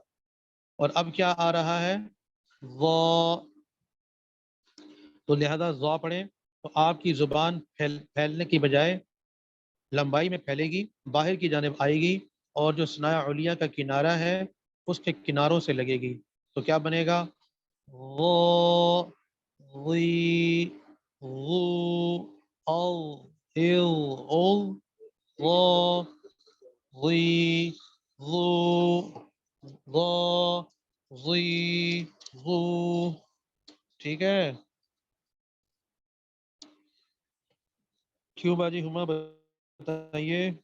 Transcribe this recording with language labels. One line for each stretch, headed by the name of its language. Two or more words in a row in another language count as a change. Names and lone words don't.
Urdu: اور اب کیا آ رہا ہے، وہ، تو لہذا ضا پڑھیں تو آپ کی زبان پھیلنے کی بجائے لمبائی میں پھیلے گی، باہر کی جانب آئے گی، اور جو ثنایا علیہ کا کنارہ ہے اس کے کناروں سے لگے گی. تو کیا بنے گا، وہ وی وہ او ایو او وہ وی وہ وہ وی وہ. ٹھیک ہے؟ کیوں باجی ہما بتائیے.